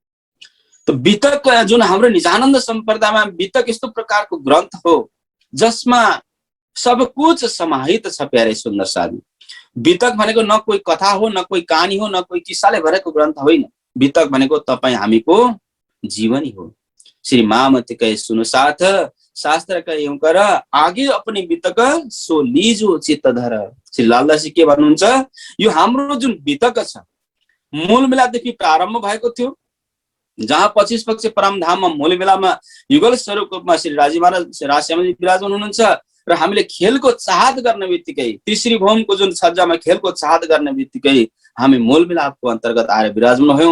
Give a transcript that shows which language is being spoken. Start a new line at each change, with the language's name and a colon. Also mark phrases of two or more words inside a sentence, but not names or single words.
Nepali: त वितक जुन हाम्रो निजानन्द सम्प्रदायमा वितक यस्तो प्रकारको ग्रन्थ हो जसमा
Hindi: सब कुछ
Nepali: समाहित छ प्यारे सुन्दर साथी। वितक भनेको न कोही कथा हो, न कोही कहानी हो, न कोही किस्साले भरेको ग्रन्थ होइन। वितक भनेको तपाईँ हामीको जीवनी हो।
Hindi: श्री महामती कहे सुनो साथ शास्त्र का यूं कर आगे अपनी वितक सो लीजो चित्त धर।
Nepali: श्री लालदासजी के भन्नुहुन्छ, यो हाम्रो जुन वितक छ मूल मेलादेखि प्रारम्भ भएको थियो, जहाँ 25 पक्ष परमधाममा मूल मेलामा युगल स्वरूपको रूपमा श्री राजी महाराज राजश्यामजी विराजमान हुनुहुन्छ र हामीले खेलको चाहत गर्ने बित्तिकै तीसरी भौमको जुन सज्जामा खेलको चाहत गर्ने बित्तिकै हामी मूल मिलापको अन्तर्गत आएर विराजमान भयौं।